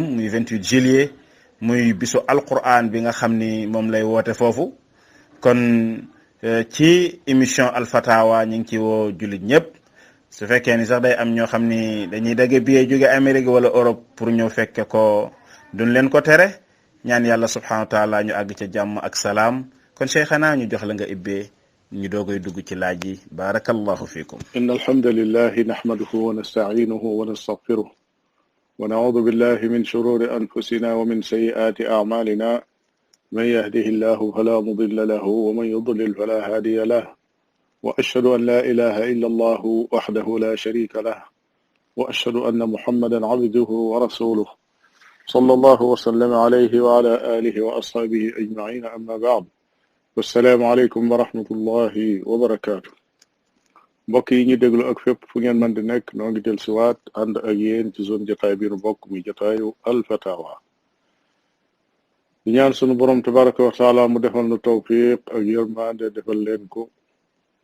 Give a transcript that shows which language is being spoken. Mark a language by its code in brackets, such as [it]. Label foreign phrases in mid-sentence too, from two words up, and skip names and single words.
[wo] muy 28 juillet muy bisu alquran bi nga xam ni moom lay woote foofu kon ci émission Alfatawa ñu ngi ci woo jullit ñëpp su fekkee ni sax day am ñoo xam ni dañuy dagge billet jóge Amérique wala Europe pour ñëw fekke ko duñ leen ko tere ñaan yàlla [ar] سبحانه وتعالى [wo] ñu àgg ca jàmm ak salaam kon Cheikhana ñu jox la nga ibbee ñu doogoy dugg ci laaj yi [ar] بارك الله فيكم. إن الحمد لله نحمده ونستعينه ونستغفره ونعوذ بالله من شرور أنفسنا ومن سيئات أعمالنا من يهده الله فلا مضل له ومن يضلل فلا هادي له وأشهد أن لا إله إلا الله وحده لا شريك له وأشهد أن محمدا عبده ورسوله صلى الله وسلم عليه وعلى آله وأصحابه أجمعين أما بعد والسلام عليكم ورحمة الله وبركاته. [wo] mbokk yi ñu déglu ak fépp fu ngeen mën di nekk noo ngi del siwaat ànd ak yéen ci zone jotaay bi nu bokk muy jotaayu Alfatawa di ñaan sunu borom [ar] تبارك وتعالى [wo] mu defal nu tawfiq ak yërmande defal leen ko